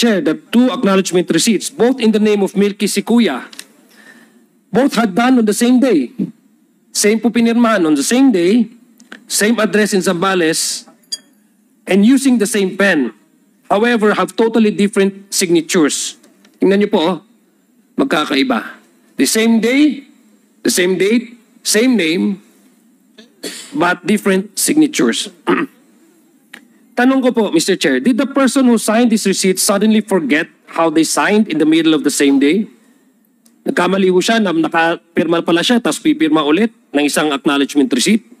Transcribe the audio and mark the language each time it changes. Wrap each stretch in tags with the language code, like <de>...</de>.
<en>Chair, that 2 acknowledgement receipts, both in the name of Milky Sikuya, both had done on the same day. Same</en> <tl>po pinirmahan</tl> <en>on the same day, same address in Zambales, and using the same pen. However, have totally different signatures.</en> <tl>Tingnan niyo po, magkakaiba.</tl> <en>The same day, the same date, same name, but different signatures.</en> <tl>Tanong ko po,</tl> <en>Mr. Chair, did the person who signed this receipt suddenly forget how they signed in the middle of the same day?</en> <tl>Nagkamali ho siya, nakapirma pala siya, tapos pipirma ulit ng isang acknowledgement receipt.</tl>